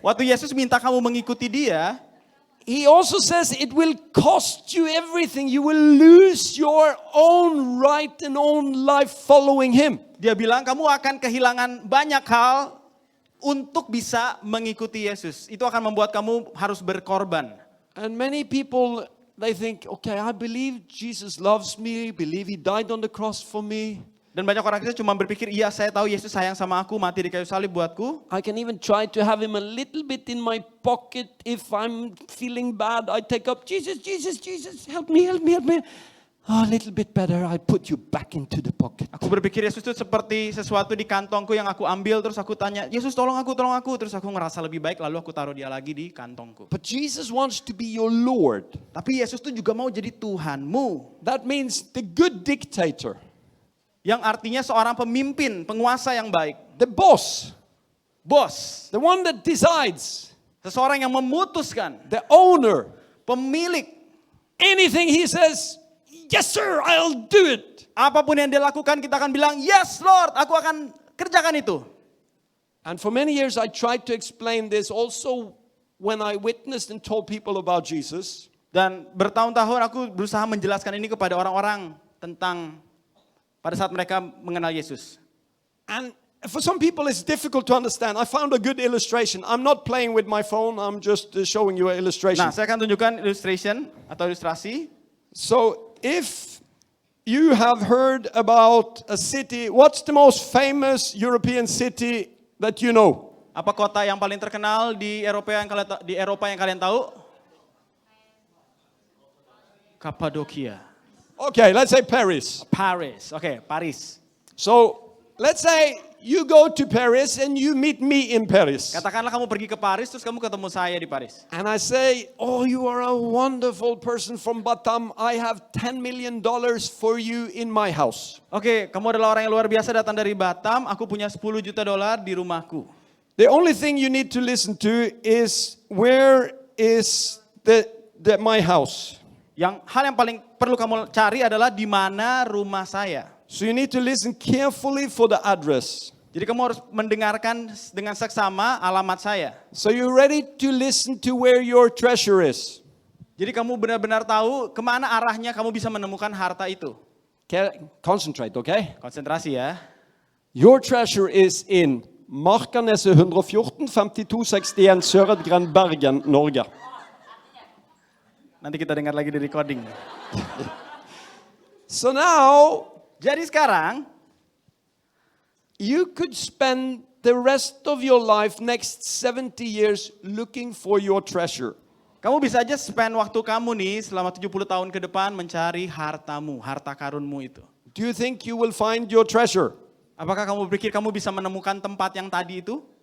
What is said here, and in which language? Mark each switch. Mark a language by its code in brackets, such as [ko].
[id] Waktu Yesus minta kamu mengikuti dia, [en] He also says it will cost you everything. You will lose your own right and own life following Him. [id] dia bilang kamu akan kehilangan banyak hal untuk bisa mengikuti Yesus. Itu akan membuat kamu harus berkorban. [en] And many people, they think, okay, I believe Jesus loves me, believe He died on the cross for me. [id] Dan banyak orang kita cuma berpikir, iya saya tahu Yesus sayang sama aku, mati di kayu salib buatku. [en] I can even try to have Him a little bit in my pocket if I'm feeling bad. I take up, Jesus, Jesus, Jesus, help me, help me, help me. Oh, a little bit better, I put you back into the pocket. [id] Aku berpikir Yesus itu seperti sesuatu di kantongku yang aku ambil, terus aku tanya, Yesus tolong aku, terus aku ngerasa lebih baik, lalu aku taruh dia lagi di kantongku. [en] But Jesus wants to be your Lord. [id] Tapi Yesus itu juga mau jadi Tuhanmu. [en] That means the good dictator, [id] Yang artinya seorang pemimpin, penguasa yang baik. [en] the boss, [id] Bos, [en] the one that decides, [id] seseorang yang memutuskan, [en] the owner. [id] pemilik. [en] Anything he says, yes sir, I'll do it. [id] Apapun yang dia lakukan, kita akan bilang, [en] yes Lord, [id] aku akan kerjakan itu. [en] And for many years I tried to explain this also when I witnessed and told people about Jesus. [id] Dan bertahun-tahun aku berusaha menjelaskan ini kepada orang-orang tentang pada saat mereka mengenal Yesus. [en] And for some people it's difficult to understand. I found a good illustration. I'm not playing with my phone, I'm just showing you an illustration. [id] Nah, saya akan tunjukkan illustration atau ilustrasi. [en] So if you have heard about a city, what's the most famous European city that you know? [id] Apa kota yang paling terkenal di Eropa yang kalian tahu? Kapadokia. [en] Okay, let's say Paris. [id] Paris. Oke, Paris. [en] So let's say you go to Paris and you meet me in Paris. [id] Katakanlah kamu pergi ke Paris terus kamu ketemu saya di Paris. [en] And I say, oh, you are a wonderful person from Batam. I have $10 million for you in my house. [id] Oke, kamu adalah orang yang luar biasa datang dari Batam. Aku punya 10 juta dolar di rumahku. [en] The only thing you need to listen to is where is my house. [id] Hal yang paling perlu kamu cari adalah di mana rumah saya. [en] So you need to listen carefully for the address. [id] Jadi kamu harus mendengarkan dengan seksama alamat saya. [en] So you're ready to listen to where your treasure is. [id] Jadi kamu benar-benar tahu kemana arahnya kamu bisa menemukan harta itu. [en] Concentrate, okay? [id] Konsentrasi ya. [en] Your treasure is in Markaneset 114 5261 Søredgren, Bergen, Norge. [id] Nanti kita dengar lagi di recording. [en] So now [id] Jadi sekarang [en] you could spend the rest of your life next 70 years looking for your treasure. [id] kamu bisa aja spend waktu kamu nih selama 70 tahun ke depan mencari hartamu, harta karunmu itu. [en] Do you think you will find your treasure? [id] Apakah kamu pikir kamu bisa menemukan tempat yang tadi itu?